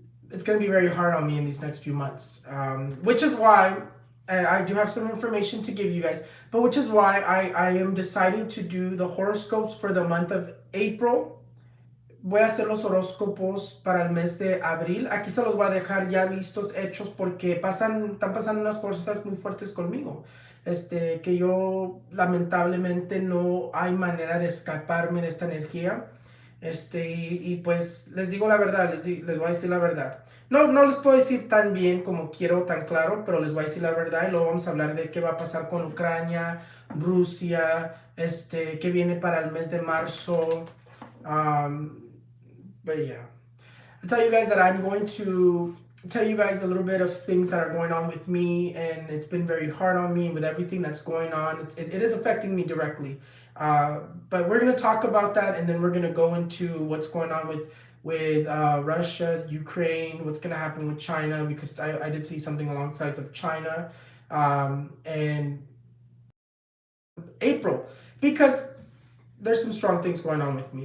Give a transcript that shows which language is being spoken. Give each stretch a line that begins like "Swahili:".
English: It's going to be very hard on me in these next few months, which is why I do have some information to give you guys, but which is why I am deciding to do the horoscopes for the month of April.
Spanish: Voy a hacer los horóscopos para el mes de abril. Aquí se los voy a dejar ya listos, hechos, porque están pasando unas cosas muy fuertes conmigo. Que yo lamentablemente no hay manera de escaparme de esta energía. Y pues les digo la verdad, les voy a decir la verdad. No les puedo decir tan bien como quiero, tan claro, pero les voy a decir la verdad y luego vamos a hablar de qué va a pasar con Ucrania, Rusia, qué viene para el mes de marzo.
English: But yeah, I'll tell you guys that I'm going to tell you guys a little bit of things that are going on with me, and it's been very hard on me. And with everything that's going on, it is affecting me directly. But we're going to talk about that, and then we're going to go into what's going on with Russia, Ukraine, what's going to happen with China, because I did see something along the sides of China, and April, because there's some strong things going on with me.